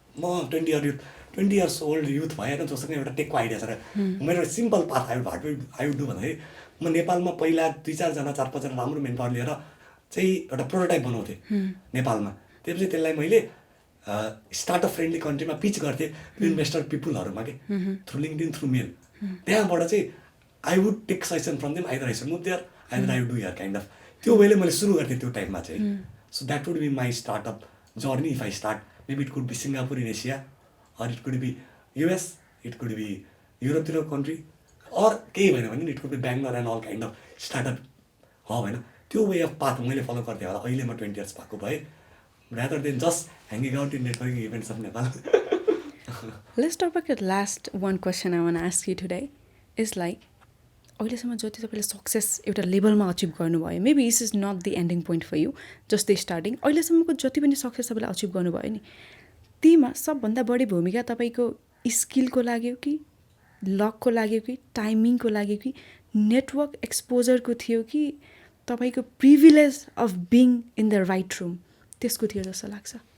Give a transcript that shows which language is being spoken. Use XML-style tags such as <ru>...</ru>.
<ne>म</ne> <en>20 years old</en> <ne>youth भएर जोसँग एउटा टेकको आइडिया छ र मेरो simple path</ne> <en>I would do</en> <ne>भन्दाखेरि म नेपालमा पहिला 2-4 जना 4-5 जना राम्रो मेन पावर लिएर चाहिँ एउटा प्रोटोटाइप बनाउँथेँ नेपालमा. त्यसपछि त्यसलाई मैले स्टार्टअप फ्रेन्डली कन्ट्रीमा पिच गर्थेँ इन्भेस्टर पिपुलहरूमा के थ्रु लिङ्कडिन थ्रु मेल. त्यहाँबाट चाहिँ</ne> <en>I would take suggestion from them either I should move there either I would do here kind of.</en> <ne>त्यो वेले मैले सुरु गर्थेँ त्यो टाइममा चाहिँ.</ne> <en>So that would be my startup journey if I start. Maybe it could be Singapore in Asia, or it could be US, it could be European country, or</en> <ne>केही भएन भने</ne> <en>it could be Bangalore and all kind of startup</en> <ne>हो होइन. त्यो way of path मैले follow गर्थेँ होला. अहिले म</ne> <en>20 years</en> <ne>भएको भएँ</ne> <en>rather than just hanging out in networking events of Nepal. Let's talk about the last one question I want to ask you today is like</en> <ne>अहिलेसम्म जति तपाईँले सक्सेस एउटा लेभलमा अचिभ गर्नुभयो,</ne> <en>Maybe this is not the ending point for you, just the starting.</en> <ne>अहिलेसम्मको जति पनि success तपाईँले अचिभ गर्नुभयो नि तीमा सबभन्दा बढी भूमिका तपाईँको स्किलको लाग्यो कि लकको लाग्यो कि टाइमिङको लाग्यो कि नेटवर्क एक्सपोजरको थियो कि तपाईँको</ne> <en>privilege of being in the right room</en> <ne>त्यसको थियो जस्तो लाग्छ?</ne>